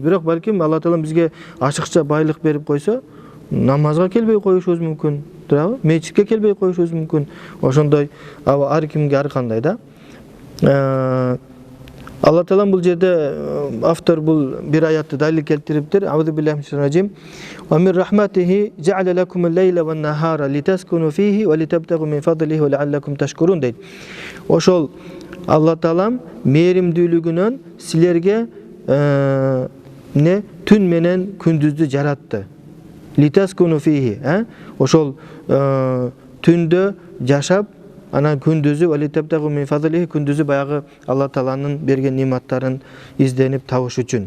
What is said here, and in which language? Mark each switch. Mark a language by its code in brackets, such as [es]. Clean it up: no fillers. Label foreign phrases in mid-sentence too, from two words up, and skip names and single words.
[ky] Бирок балким Алла Таала бизге ашыкча байлык берип койсо, намазга келбей коюшубуз мүмкүн, туурабы? Мечитке келбей коюшубуз мүмкүн. Ошондой ар кимге ар кандай да. Алла Таала бул жерде автор бул бир аятты далил келтириптир. [ar] أعوذ بالله من الشيطان الرجيم. ومن رحمته جعل لكم الليل والنهار لتسكنوا فيه ولتبتغوا من فضله ولعلكم تشكرون дейт. [ky] Ошол Алла Таала мээримдүүлүгүнөн силерге түн менен күндүздү жаратты. [ar] لتسكنوا فيه, [ky] ошол түндө жашап, анан күндүзү [ar] ولتبتغوا من فضله, [ky] күндүзү баягы Алла Тааланын берген нематтарын изденип табыш үчүн.